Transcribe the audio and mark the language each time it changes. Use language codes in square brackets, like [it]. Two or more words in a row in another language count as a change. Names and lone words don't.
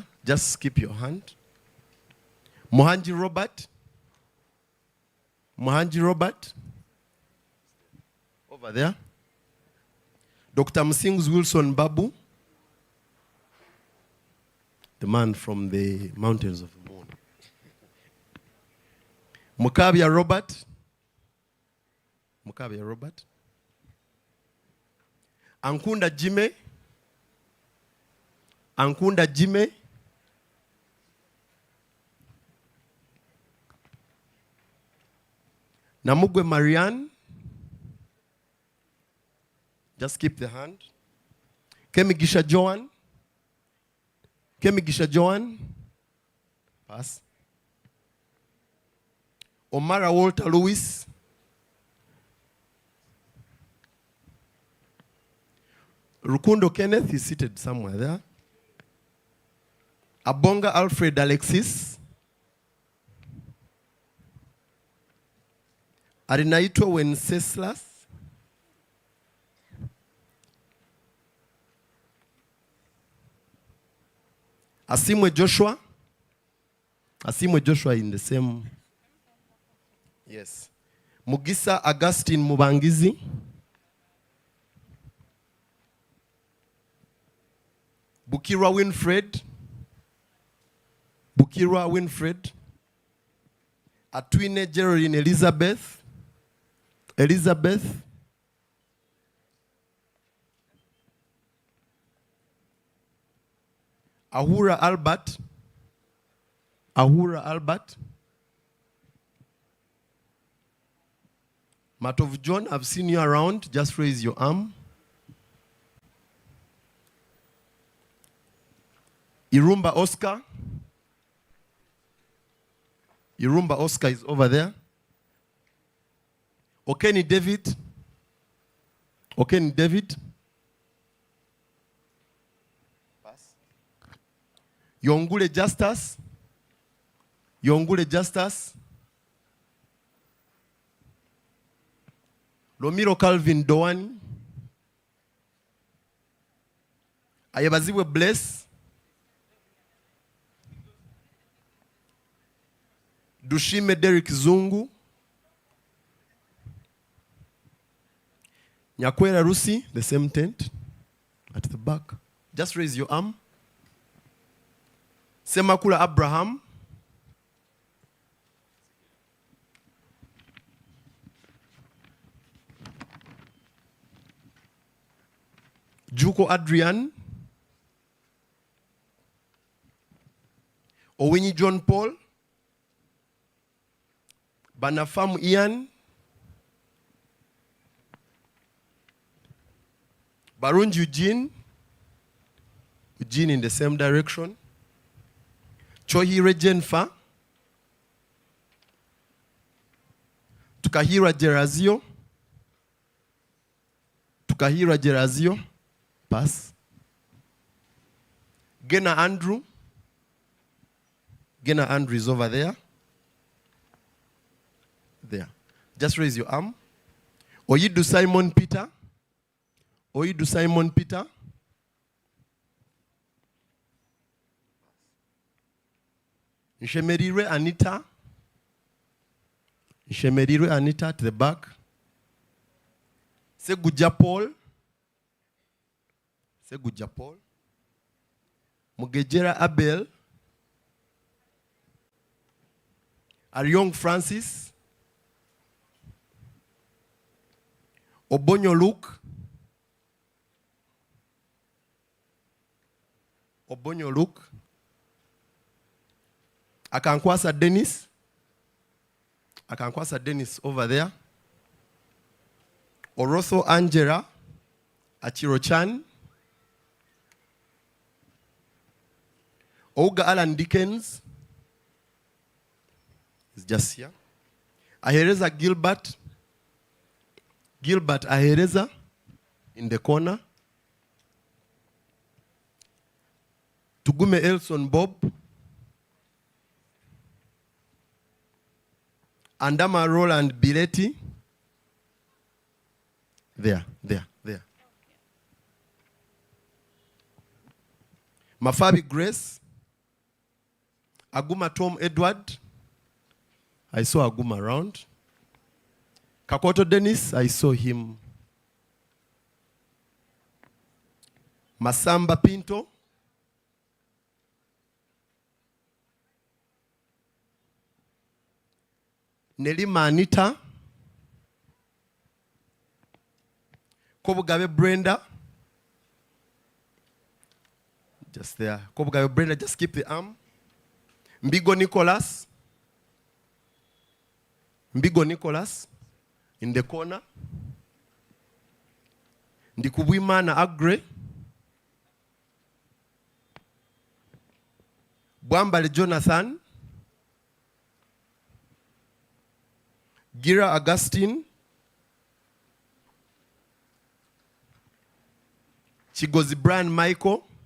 [en] Just keep your hand. Mohanji Robert. Mohanji Robert. Over there. Dr. Msings Wilson Babu. The man from the mountains of the moon. Mukabia Robert. Mukabia Robert. Ankunda Jime. Ankunda Jime. Namugwe Marianne. Just keep the hand. Kemigisha Joan. Kemigisha Joan. Pass. Omara Walter Lewis. Rukundo Kenneth is seated somewhere there. Abonga Alfred Alexis. Arinaitwa Wenceslas. Asimwe Joshua. Asimwe Joshua in the same. Yes. Mugisa Augustine Mubangizi. Bukira Winfred. Bukira Winfred. Atwine Geraldine Elizabeth. Elizabeth. Ahura Albert. Ahura Albert. Matov John, I've seen you around. Just raise your arm. Irumba Oscar. Irumba Oscar is over there. Okeni David. Okeni David. Pass. Yongule Justus. Yongule Justus. Lomiro Calvin Doani. Ayabaziwe Bless. Dushime Derek Zungu. Nyakwera Rusi, the same tent at the back. Just raise your arm. Semakula Abraham. Juko Adrian. Owini John Paul. Banafam Ian. Barun Eugene. Eugene in the same direction. Chohire Jenfa. Tukahira Gerazio. Tukahira Gerazio. Pass. Gena Andrew. Gena Andrew is over there. There. Just raise your arm. Oyidu Simon Peter. Oyidu Simon Peter. Nshemerire Anita. Nshemerire Anita at the back. Seguja Paul. Seguja Paul. Mugejera Abel. Ariong Francis. Obonyo Luke. Obonyo Luke. Akankwasa Dennis. Akankwasa Dennis over there. Orotho Angela. Achiro-chan. Ouga Alan Dickens is just here. Ahereza Gilbert. Gilbert Ahereza in the corner. Tugume Elson Bob. Andama Roland Biletti. There. Mafabi Grace. Aguma Tom Edward. I saw Aguma around. Kakoto Dennis, I saw him. Masamba Pinto. Nelima Anita. Kobugabe Brenda. Just there. Kobugayo Brenda, just keep the arm. Mbigo Nicholas. Mbigo Nicholas. In the corner. Ndikubwimana Agre. Bwambale Jonathan. Gira Augustine. Chigozi Brian Michael.